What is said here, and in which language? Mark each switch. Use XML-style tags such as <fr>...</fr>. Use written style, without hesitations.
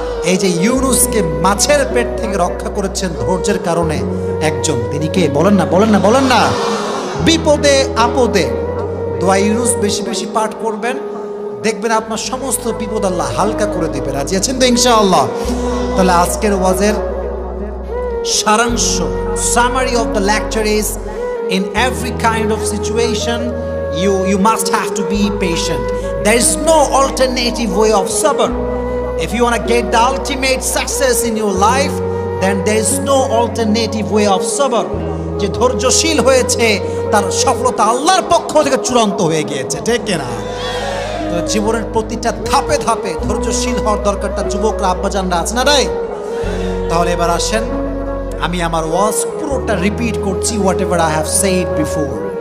<bn>এই যে ইউনুসকে মাছের পেট থেকে রক্ষা করেছেন ধৈর্যের কারণে একজন, তিনি কে? বলেন না, বলেন না, বলেন না। বিপদে আপদে দোয়া ইউনুস বেশি বেশি পাঠ করবেন, দেখবেন আপনার সমস্ত বিপদ আল্লাহ হালকা করে দেবে। রাজি আছেন তো ইনশাআল্লাহ? তাহলে আজকের ওয়াজের সারাংশ,</bn> <en>Summary of the lecture is, in every kind of situation you must have to be patient. There is no alternative way of sabr. If you want to get the ultimate success in your life, then there is no alternative way of sabr.</en> <bn>যে ধৈর্যশীল হয়েছে তার সফলতা আল্লাহর পক্ষ থেকে চূড়ান্ত হয়ে গিয়েছে, ঠিক কিনা? তো জীবনের প্রতিটা ধাপে ধাপে ধৈর্যশীল হওয়ার দরকারটা যুবকরা, আব্বাজানরা আছে না রাই? তাহলে এবার আসেন, আমি আমার ওয়াজ পুরোটা রিপিট করছি,</bn> <en>Whatever I have said before.</en>